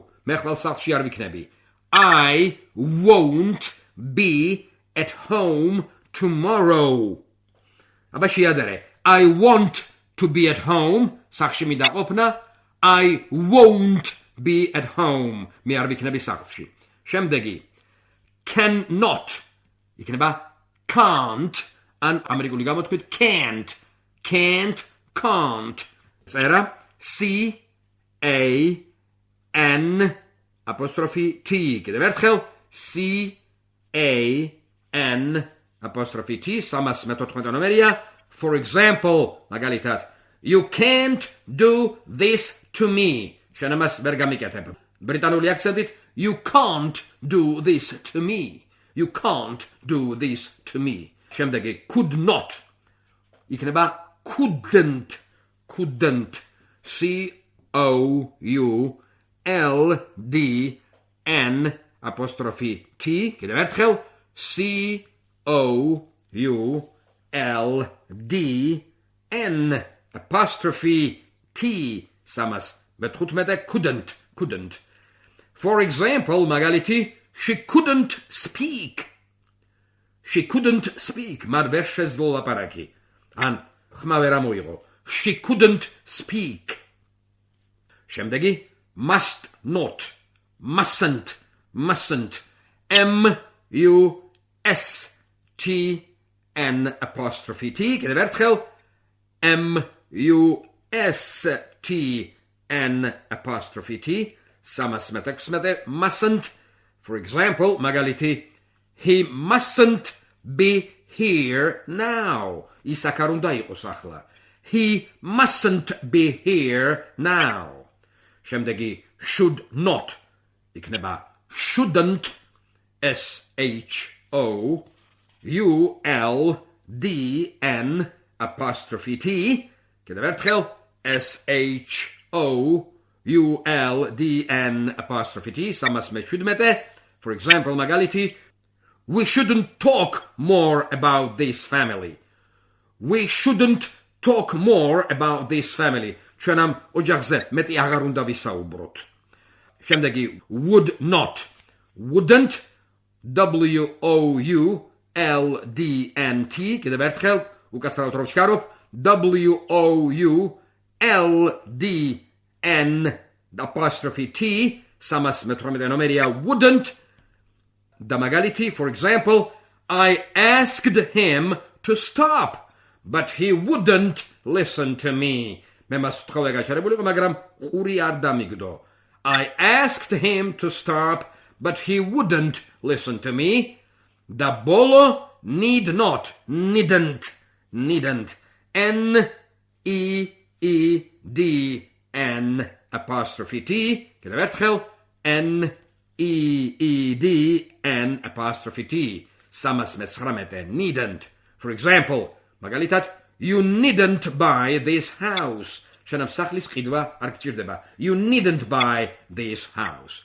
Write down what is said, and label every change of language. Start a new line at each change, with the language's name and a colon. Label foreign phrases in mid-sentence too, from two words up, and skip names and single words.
Georgian: მე ხვალ სახლში არ ვიქნები.
English: I won't be at home tomorrow.
Georgian: აბა შეადარე.
English: I want to be at home.
Georgian: სახლში მიდაყოფნა.
English: I won't be at home.
Georgian: მე არ ვიქნები სახლში. შემდეგი. Cannot. იქნება can't. ან ამერიკული გამოთქვით can't.
English: Can't. წერა C-A-N apostrophe T.
Georgian: კიდევ ერთხელ
English: C-A-N apostrophe T. 314 ნომერია. For example, მაგალითად, you can't do this to me.
Georgian: შენ ამას ვერ გამიკეთებ. ბრიტანული აქცენტით,
English: you can't do this to me. You can't do this to me. შემდეგი, could not. იქნება couldn't. C-O-U-L-D-N apostrophe T.
Georgian: კიდევ ერთხელ
English: C-O-U-L-D-N apostrophe T. 315 couldn't. For example, მაგალითი, she couldn't speak.
Georgian: მარ ვერ შეძლო ლაპარაკი. ან ხმა ვერ ამოიღო.
English: She couldn't speak. შემდეგი, must not. Mustn't. M-U-S-T-N apostrophe T.
Georgian: კიდევ ერთხელ
English: M-U-S-T-N apostrophe T. 316 mustn't. For example, მაგალითი, he mustn't be here now.
Georgian: ის აქ არ უნდა იყოს ახლა.
English: He mustn't be here now. შემდეგი, should not. იქნება shouldn't. S-H-O-U-L-D-N apostrophe T.
Georgian: კიდევ ერთხელ
English: S-H-O-U-L-D-N apostrophe T. 317. For example, მაგალითი, we shouldn't talk more about this family. We shouldn't talk more about this family.
Georgian: ჩვენ ამ ოჯახზე მეტი აღარ უნდა ვისაუბროთ. შემდეგი,
English: would not. Wouldn't. W-O-U-L-D-N-T.
Georgian: კიდევ ერთხელ უკაცრავად რო ვჩქარობ.
English: W-O-U-L-D-N apostrophe T.
Georgian: 318 ნომერია wouldn't. და მაგალითი,
English: for example, I asked him to stop, but he wouldn't listen to me.
Georgian: მე მას ვთხოვე გაჩერებულიყო, მაგრამ ყური არ დამიგდო.
English: I asked him to stop, but he wouldn't listen to me.
Georgian: და ბოლო,
English: need not. Needn't. N-E-E-D-N apostrophe T.
Georgian: კიდევ ერთხელ
English: N-E-E-D-N apostrophe T. 319 needn't. For example, მაგალითად, you needn't buy this house.
Georgian: შენ ამ სახლის ყიდვა არ გჭირდება.
English: You needn't buy this house.